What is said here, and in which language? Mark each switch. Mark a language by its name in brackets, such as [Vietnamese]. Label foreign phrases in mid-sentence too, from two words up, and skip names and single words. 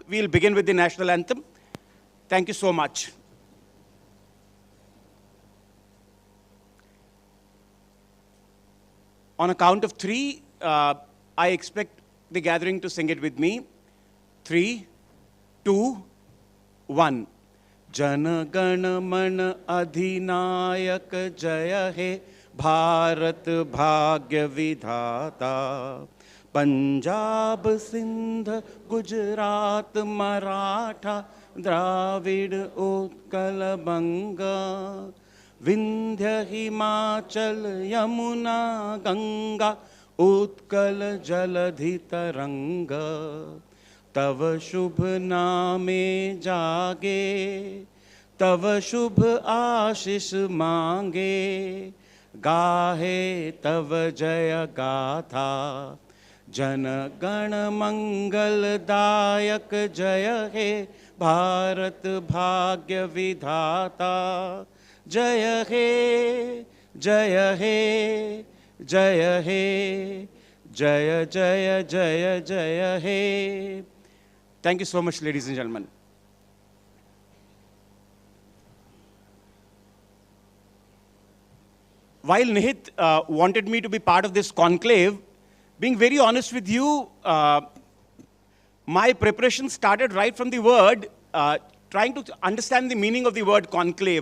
[English] We'll begin with the national anthem. Thank you so much. On a count of 3, I expect the gathering to sing it with me. 3, 2, 1. [Bangla] জন গণ মন অধিনায়ক জয় হে ভারত ভাগ্য বিধাতা. Punjab Sindh Gujarat Maratha Dravid Utkal Banga. বিন্ধ্য হিমাচল যমুনা গঙ্গা উৎকল জলধি তরঙ্গ. তব শুভ নামে জাগে তব শুভ আশিস মাগে গাহে তব জয় গাথা জন গণ মঙ্গলদায়ক জয় হে ভারত ভাগ্য বিধাতা জয় হে জয় হে জয় হে জয় জয় জয় জয় হে. [English] Thank you so much, ladies and gentlemen. While Nihit wanted me to be part of this conclave, being very honest with you, my preparation started right from the word, trying to understand the meaning of the word conclave.